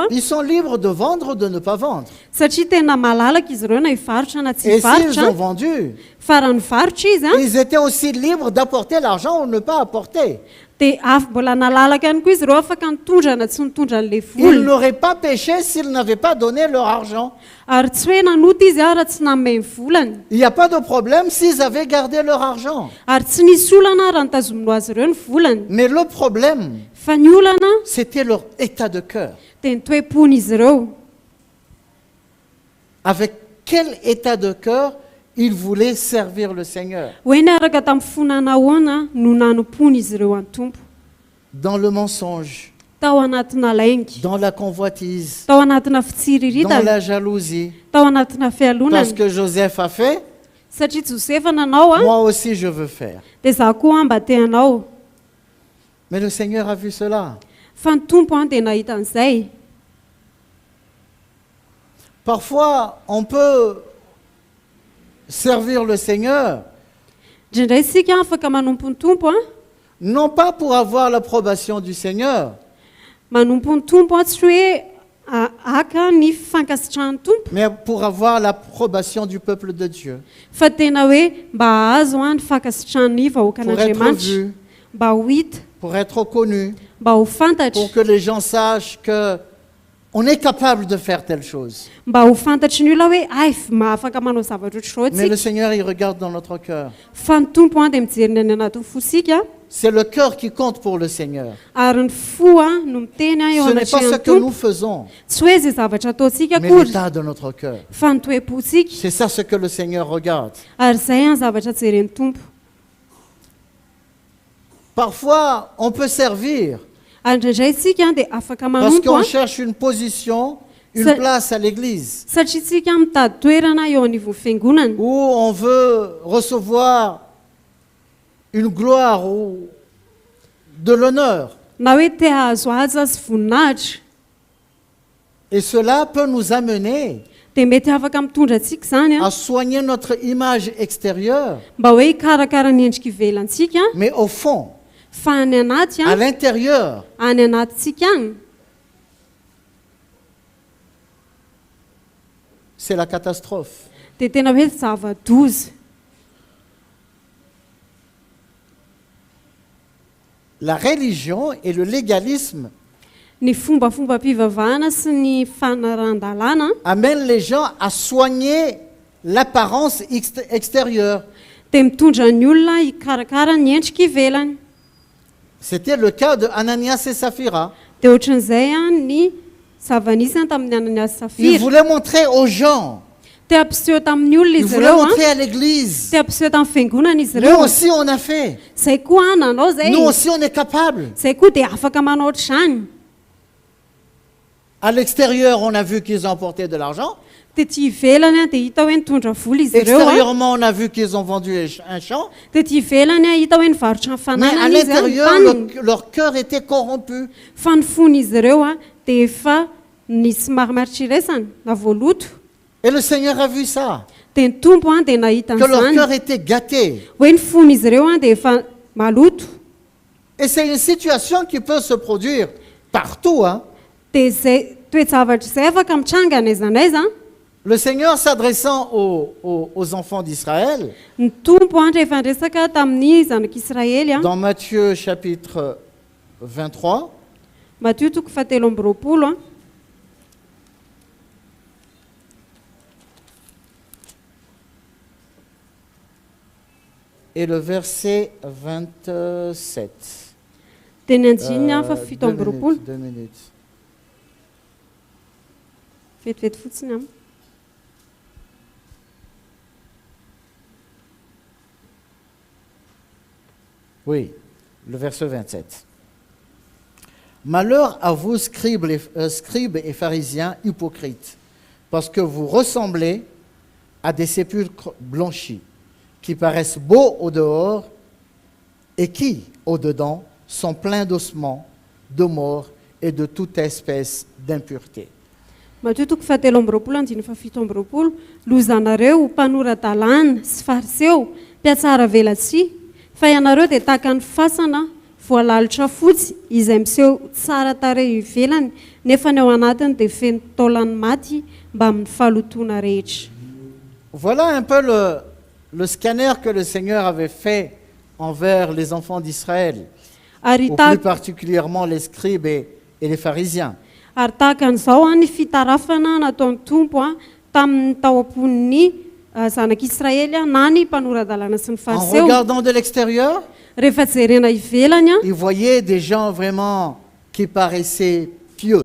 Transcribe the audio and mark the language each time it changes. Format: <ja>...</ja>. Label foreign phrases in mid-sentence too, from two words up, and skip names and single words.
<fr>Ils sont libres de vendre ou de ne pas vendre.</fr> <mg>satria tena malalaka izy ireo na hivarotra na tsy</mg> <fr>Et s'ils ont</fr> <mg>hivarotra.</mg> <fr>vendu,</fr> <mg>Fa raha nivarotra izy</mg> <fr>ils étaient aussi libres d'apporter l'argent ou ne pas apporter.</fr> <mg>dia mbola nalalaka ihany koa izy ireo afaka nitondra na tsy nitondra n'ilay</mg> <fr>Ils</fr> <mg>vola.</mg> <fr>n'auraient pas péché s'ils n'avaient pas donné leur argent.</fr> <mg>Ary tsy hoe nanota izy raha tsy nanome ny volany.</mg> <fr>Il n'y a pas de problème s'ils avaient gardé leur argent.</fr> <mg>Ary tsy nisy olana raha nitazomino azy ireo ny volany.</mg> <fr>Mais le problème,</fr> <mg>Fa ny olana</mg> <fr>c'était leur état de cœur.</fr> <mg>dia ny toe-pon'izy ireo.</mg> <fr>Avec quel état de cœur ils voulaient servir le Seigneur?</fr> <mg>Hoe niaraka tamin'ny fonana ahoana no nanompony izy ireo any tompo.</mg> <fr>Dans le mensonge,</fr> <mg>Tao anatina laingy,</mg> <fr>dans la convoitise,</fr> <mg>tao anatina</mg> <fr>dans</fr> <mg>fitsiriritana,</mg> <fr>la jalousie.</fr> <mg>tao anatina</mg> <fr>Parce</fr> <mg>fialonana.</mg> <fr>que Joseph a fait,</fr> <mg>Satria Josefa nanao</mg> <fr>moi aussi je veux faire.</fr> <mg>dia za koa mba te hanao.</mg> <fr>Mais le Seigneur a vu cela.</fr> <mg>Fa ny tompo dia nahita an'izay.</mg> <fr>Parfois, on peut servir le Seigneur,</fr> <mg>Indraindray isika afaka manompo ny tompo</mg> <fr>non pas pour avoir l'approbation du Seigneur,</fr> <mg>manompo ny tompo tsy hoe aka ny fankasitrahan'ny tompo,</mg> <fr>mais pour avoir l'approbation du peuple de Dieu,</fr> <mg>fa tena hoe mba ahazo ny fankasitrahan'ny</mg> <fr>pour être</fr> <mg>vahoakan'Andriamanitra,</mg> <fr>vu,</fr> <mg>mba ho hita,</mg> <fr>pour être connu,</fr> <mg>mba ho fantatra,</mg> <fr>pour que les gens sachent que on est capable de faire telle chose.</fr> <mg>mba ho fantatry ny olona hoe ay afaka manao zavatra ohatr'izao</mg> <fr>Mais le</fr> <mg>tsika.</mg> <fr>Seigneur, il regarde dans notre cœur.</fr> <mg>Fa ny tompo dia mijerina ny anatin'ny fosika,</mg> <fr>C'est le cœur qui compte pour le Seigneur.</fr> <mg>ary ny fo no miteny eo</mg> <fr>Ce n'est pas ce</fr> <mg>anatrehany</mg> <fr>que nous</fr> <mg>tompo.</mg> <fr>faisons,</fr> <mg>Tsy hoe izay zavatra ataontsika</mg> <fr>mais</fr> <mg>akory,</mg> <fr>l'état de notre cœur.</fr> <mg>fa ny toe-pontsika.</mg> <fr>C'est ça ce que le Seigneur regarde.</fr> <mg>Ary izay ny zavatra jeren'ny tompo.</mg> <fr>Parfois, on peut servir</fr> <mg>Ary indraindray isika dia afaka</mg> <fr>parce</fr> <mg>manompo</mg> <fr>qu'on cherche une position une place à l'église,</fr> <mg>satria tsika mitady toerana eo anivon'ny fiangonana</mg> <fr>où on veut recevoir une gloire ou de l'honneur.</fr> <mg>na hoe te hahazo aza sy voninahitra</mg> <fr>Et cela peut nous amener</fr> <mg>dia mety afaka mitondra antsika zany</mg> <fr>à soigner notre image extérieure,</fr> <mg>mba hoe hikarakara ny endrika ivelantsika</mg> <fr>mais au fond,</fr> <mg>fa any anaty</mg> <fr>à l'intérieur,</fr> <mg>any anatintsika any</mg> <fr>c'est la catastrophe.</fr> <mg>dia tena hoe zava-doza.</mg> <fr>La religion et le légalisme</fr> <mg>Ny fombafombam-pivavahana sy ny fanaran-dalàna</mg> <fr>amènent les gens à soigner l'apparence extérieure.</fr> <mg>dia mitondra ny olona hikarakara ny endrika ivelany.</mg> <fr>C'était le cas de Ananias et Saphira.</fr> <mg>Dia ohatran'izay ny zava-nisany tamin'ny Ananias sy</mg> <fr>Ils</fr> <mg>Safira.</mg> <fr>voulaient montrer aux gens,</fr> <mg>Te ampiseho tamin'ny olona</mg> <fr>ils</fr> <mg>izy</mg> <fr>voulaient</fr> <mg>ireo</mg> <fr>montrer à l'église.</fr> <mg>te ampiseho tamin'ny fiangonana izy</mg> <fr>Nous</fr> <mg>ireo.</mg> <fr>aussi on a fait.</fr> <mg>Zay koa nanao zay.</mg> <fr>Nous aussi on est capable.</fr> <mg>Zay koa dia afaka manao ohatr'izany.</mg> <fr>À l'extérieur, on a vu qu'ils ont apporté de l'argent.</fr> <mg>Tety ivelany dia hita hoe nitondra vola izy ireo.</mg> <fr>Extérieurement, on a vu qu'ils ont vendu un champ.</fr> <mg>Tety ivelany hita hoe nivarotra ny</mg> <fr>Mais à</fr> <mg>fananana izy</mg> <fr>l'intérieur,</fr> <mg>taniny.</mg> <fr>leur cœur était corrompu.</fr> <mg>Fa ny fony izy ireo dia efa nisy marimaritry na voaloto.</mg> <fr>Et le Seigneur a vu ça,</fr> <mg>Dia ny tompo dia nahita</mg> <fr>que leur</fr> <mg>an'izany</mg> <fr>cœur était gâté.</fr> <mg>hoe ny fony izy ireo dia efa maloto.</mg> <fr>Et c'est une situation qui peut se produire partout. Hein.</fr> <mg>Dia zay toejavatra izay afaka mitranga n'aiza n'aiza.</mg> <fr>Le Seigneur s'adressant aux enfants d'Israël,</fr> <mg>Ny tompo rehefa resaka tamin'ny zanak'Israely</mg> <fr>dans Matthieu chapitre 23,</fr> <mg>Matthieu toko fahatelo amby roapolo</mg> <fr>et le verset 27.</fr> <mg>dia ny anjininy fa fito amby roapolo</mg> <fr>2 minutes.</fr> <mg>vetivety fotsiny am.</mg> <fr>Oui, le verset 27. Malheur à vous, scribes et pharisiens hypocrites, parce que vous ressemblez à des sépulcres blanchis, qui paraissent beaux au dehors et qui, au dedans, sont pleins d'ossements, de morts et de toute espèce d'impureté.</fr> <mg>Matthieu toko fahatelo amby roapolo andiny fa fito amby roapolo lozanareo mpanoratan-dalàna sy fariseo mpiatsara velatsy fa ianareo dia tahaka ny fasana voalalotra fotsy izay miseho tsara tarehy ivelany nefa ny ao anatiny dia feno taolany maty mba amin'ny fahalotoana rehetra.</mg> <fr>Voilà un peu le scanner que le Seigneur avait fait envers les enfants d'Israël,</fr> <mg>Ary</mg> <fr>ou</fr> <mg>ta-</mg> <fr>plus particulièrement les scribes et les pharisiens.</fr> <mg>ary tahaka an'izao ny fitarafana nataon'ny tompo tamin'ny tao am-pon'ny zanak'Israely na ny mpanoradalàna sy ny</mg> <fr>En</fr> <mg>fariseo.</mg> <fr>regardant de l'extérieur,</fr> <mg>Rehefa jerena ivelany</mg> <fr>ils voyaient des gens vraiment qui paraissaient pieux.</fr>